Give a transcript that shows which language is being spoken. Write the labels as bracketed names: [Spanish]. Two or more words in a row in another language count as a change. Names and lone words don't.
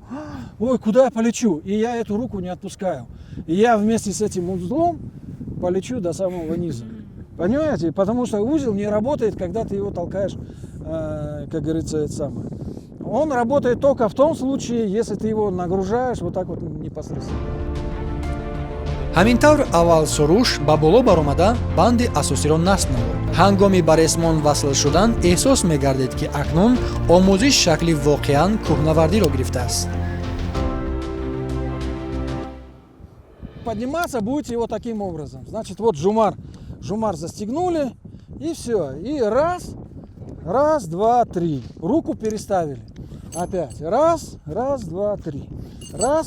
[Russian] Ой, куда я полечу? И я эту руку не отпускаю. И я вместе с этим узлом полечу до самого низа. Понимаете? Потому что узел не работает, когда ты его толкаешь, как говорится, это самое. Он работает только в том случае, если ты его нагружаешь вот так вот непосредственно. [Tajik] ҳамин тавр аввал суруш ба боло баромада банди асосиро насб намуд. ҳангоми ба ресмон васл шудан эҳсос мегардед ки акнун омӯзиш шакли воқеан кӯҳнавардиро гирифтааст. [Russian] Подниматься будете вот таким образом. Значит, вот Жумар застегнули, и все. И раз, два, три. Руку переставили. Опять. Раз, два, три. Раз.